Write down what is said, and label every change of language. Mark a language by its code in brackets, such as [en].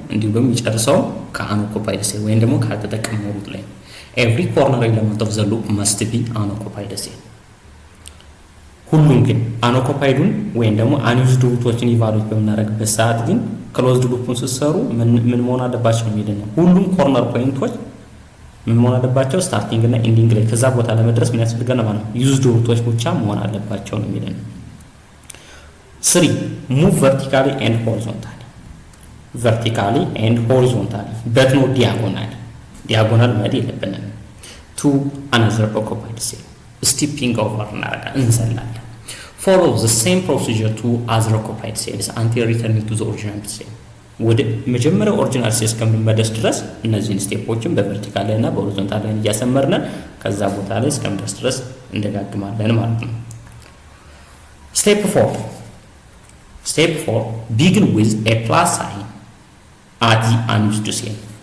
[am] እንዲሁም ደግሞ የሚጨርሰው ከአንኦኩፓይድ ሴል ወይም ደግሞ ካልተጠቀምነው ሩት ላይ ነው። [en] ኤቭሪ ኮርነር ኤለመንት ኦፍ ዘ ሉፕ መስት ቢ አንኦኩፓይድ ሴል። [am] ሁሉም ግን አንኦኩፓይዱን ወይም ደግሞ አንዩዝድ ሩቶችን ኢቫሉዌት በምናደርግበት ሰዓት ግን ክሎዝድ ሉፑን ስትሰሩ ምን መሆን አለባቸው ነው የሚለው ነው። ሁሉም ኮርነር ፖይንቶች ምን መሆን አለባቸው? ስታርቲንግ እና ኤንዲንግ ላይ ከዛ ቦታ ለመድረስ ምን ያስፈልገናል ማለት ነው? ዩዝድ ሩቶች ብቻ መሆን አለባቸው ነው የሚለው ነው። [en] 3 move vertically and horizontally. Vertically and horizontally, but not diagonally. Diagonal [am] መሄድ የለብንም። [en] to another occupied cell. Stepping over [am] እንዘላለን። [en] Follow the same procedure to other occupied cells until returning to the original cell. [am] ወደ መጀመሪያው ኦሪጂናል ሴል እስከምንመለስ ድረስ እነዚህን ስቴፖችን በቨርቲካል ላይ እና በሆሪዞንታል ላይ እያሰመርን ከዛ ቦታ ላይ እስከምንደርስ ድረስ እንደጋግማለን ማለት ነው። [en] Step 4 begin with a plus sign at the unused cell.